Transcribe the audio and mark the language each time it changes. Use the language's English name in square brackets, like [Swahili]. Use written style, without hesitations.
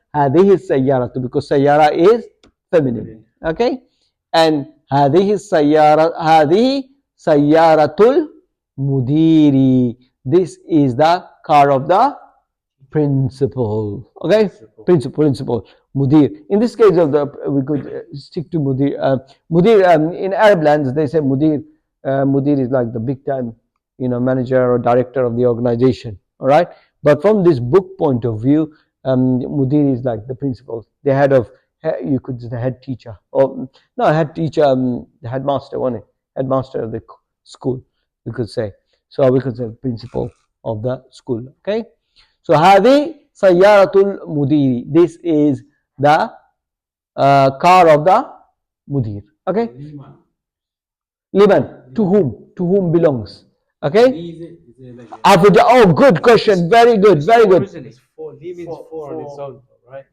[Arabic] هذه السيارة [English] because سيارة is feminine. Okay. [Arabic] And هذه السيارة. هذه سيارة المدير. [English] This is the car of the principal. Okay, principal. Mudir. In this case of the, we could stick to mudir. Mudir in Arab lands they say mudir. Mudir is like the big time, manager or director of the organization. All right, but from this book point of view, mudir is like the principal, the head of. You could say the head teacher, or no, head teacher, the headmaster, wasn't it? Headmaster of the school, we could say. So we could say principal of the school. Okay. [Arabic] So هذه سيارة المدير. [English] This is the car of the mudir. Okay. Liman. To whom? To whom belongs? Okay. Oh, good question. Very good. Very good. Li means for on its own, right?